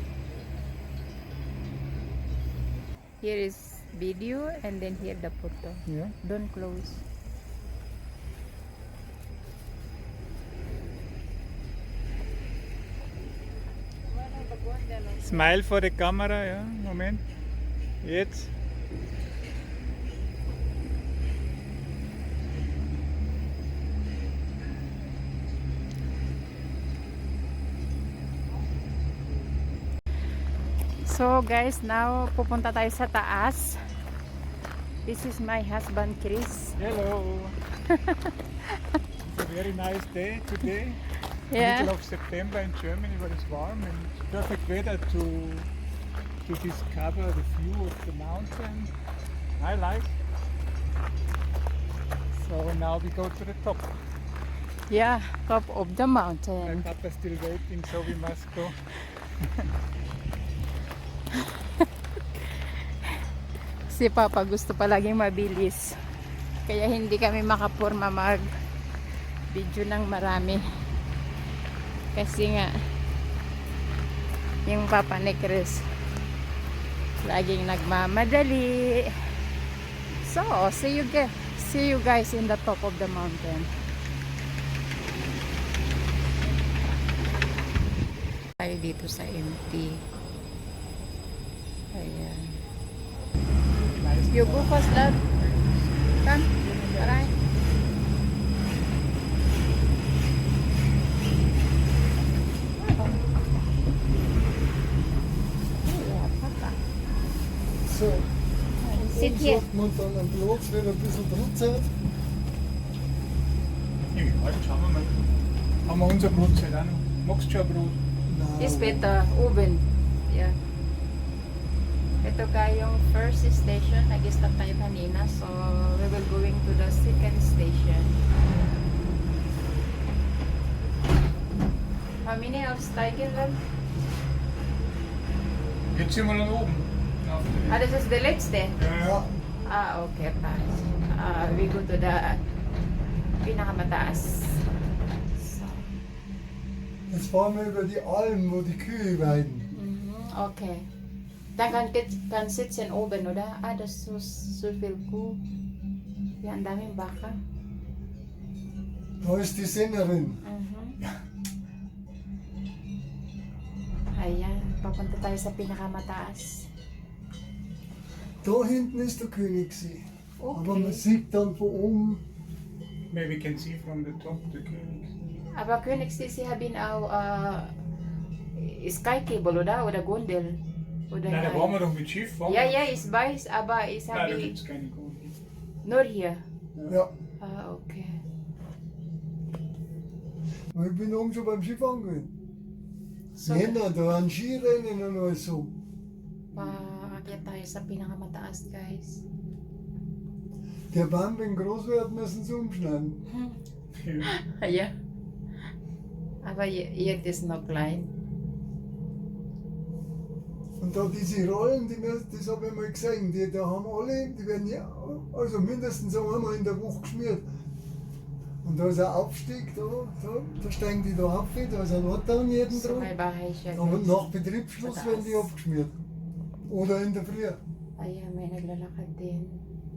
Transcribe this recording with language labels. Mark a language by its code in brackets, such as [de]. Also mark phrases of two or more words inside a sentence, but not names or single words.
[en] Here is video and then here the photo. Yeah. Don't close. Smile for the camera, [de] ja. Moment. Jetzt. [en] So guys, now [tl] pupunta tayo sa taas. [en] This is my husband Chris. Hello. It's a very nice day today. Yeah. Middle of September in Germany, but it's warm and perfect weather to discover the view of the mountain. I like. So now we go to the top. Yeah, top of the My mountain. papa's still waiting, so we must go. [tl] Si Papa gusto palaging mabilis. Kaya hindi kami makapurma mag video ng marami. Kasi nga yung Papa ni Chris laging nagmamadali. [en] So, see you guys in the top of the mountain. [tl] Tayo dito sa MT. Ayan. [en] Nice. You go first, love. Come. Aray. So, Sit here. [de] sagt man dann am Platz, wenn ein bisschen Druck hat. Ja, schauen wir mal. Haben wir unser Brotzeit auch noch? Magst du schon ein Brot? [en] Is better. Oven. Yeah. [tl] Ito yung [en] first station. [tl] Nag-stop tayo kanina. [en] So, we will going to the second station. How many hours steigen lang? [de] Jetzt sind wir dann oben. Auf Ah, der- [en] this is the letzte. [de] Ja, [en] Ah, okay. Pass. We go to the pinakamataas. So, [de] jetzt fahren wir über die Alm, wo die Kühe weiden. [en] okay. [de] Dann kan sitzen oben, oder? Ah, das ist so viel Kuh. Ja, [tl] ang daming baka. [de] Da ist die Sängerin. [tl] Ayan, papunta tayo sa pinakamataas. [de] Da hinten ist der Königssee. Aber man [en] Okay. [de] sieht dann von oben, [en] Maybe we can see from the top the König. [de] Aber Königssee, Sie haben auch [en] Sky Cable, [de] oder Gondel? Oder Nein, da nein? waren wir doch mit Schiff. Waren Ja, wir? ja, ich weiß, aber ich Nein, da habe gibt es keine Gondel. nur hier. ja, [en] Ah, okay. [de] und ich bin oben schon beim Skifahren. [en] So, [de] Jänner, da an Skirennen und alles so. [tl] paakyat tayo sa pinakamataas, guys. [de] Der Baum, wenn groß wird, müssen sie umschneiden. Ja. Ja. Aber jetzt ist noch klein. Und da diese Rollen, das habe ich mal gesehen, die da haben alle, die werden ja, also mindestens einmal in der Woche geschmiert. Und da ist ein Aufstieg, da steigen die da auf, da ist ein Notdown jeden [en] So, [de] drauf. [tl] may bahay siya, [de] Aber [en] guys. [de] nach Betriebsschluss werden die abgeschmiert. Oder in der Früh. [tl] Ayan, may naglalakad din.